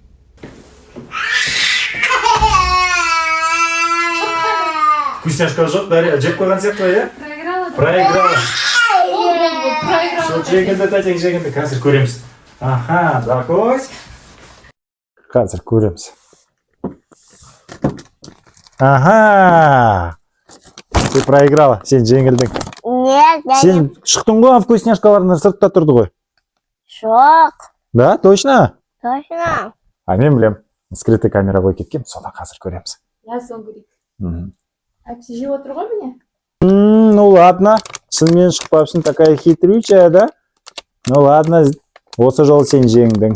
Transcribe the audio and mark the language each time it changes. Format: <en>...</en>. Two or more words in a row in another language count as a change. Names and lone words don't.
<kk>Вкусняшка жоқ, Дария, жеп қойған сияқты, иә?</kk> <ru>Проиграла. Проиграла. Проиграла.</ru> <kk>Сол жегенде, тәтең жегенде, қазір көреміз. Аха, закусь. Қазір көреміз. Ага.</kk> <ru>Ты проиграла,</ru> <kk>сен жеңілдің.</kk> <ru>Нет, я не...</ru> <kk>Сен шықтың ғой, вкусняшкалардың сыртта тұрды ғой. Жоқ.</kk> <ru>Да, точно? Точно.</ru> <kk>А мен білем.</kk> <ru>Скрытый камера</ru> <kk>қойып кеткен, соны қазір көреміз. Я соң көрейік. Әпсі жеп отыр ғой міне.</kk> <ru>Ну ладно,</ru> <kk>шынымен шықпапсың,</kk> <ru>такая хитрючая, да? Ну ладно,</ru> <kk>осы жолы сен жеңдің.</kk>